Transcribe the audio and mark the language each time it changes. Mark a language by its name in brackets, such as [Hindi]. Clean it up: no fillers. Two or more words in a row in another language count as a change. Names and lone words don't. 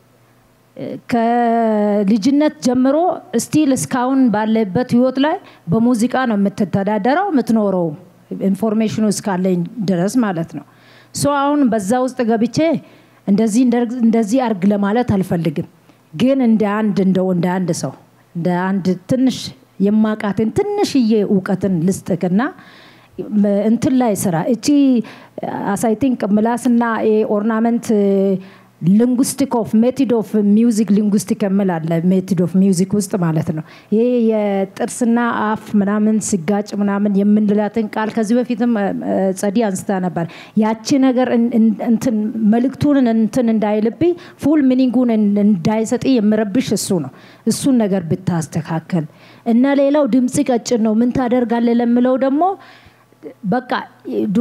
[Amharic] ከልጅነት ጀምሮ ስቲል እስካሁን ባለበት ህይወት ላይ በሙዚቃ ነው የምትተዳደረው የምትኖረው ኢንፎርሜሽኑ እስካለኝ ድረስ ማለት ነው ሶ አሁን በዛ ውስጥ ገብቼ እንደዚህ አርግ ለማለት አልፈልግም ግን እንደ አንድ ሰው እንደ አንድ ትንሽ የማቃተን ትንሽዬ ዕውቀትን ልስጥክና እንትን ላይ ስራ እቺ [English] as I think [Amharic] ምላስና ኦርናመንት [English] linguistic of method of music linguistic [Amharic] ከመላለ [English] method of music [Amharic] ውስጥ ማለት ነው ይሄ የጥርስና አፍ ምናምን ሲጋጭ ምናምን የምንላትን ቃል ከዚህ በፊትም ጸዲ አንስታ ነበር ያቺ ነገር እንትን መልክቱን እንትን እንዳይልብኝ [English] full meaning [Amharic] እንዳይሰጥ የምረብሽ እሱ ነው እሱን ነገር ብታስተካከል እና ሌላው ድምጽ ቀጭን ነው ምን ታደርጋለህ ለምለው ደግሞ በቃ ድሮ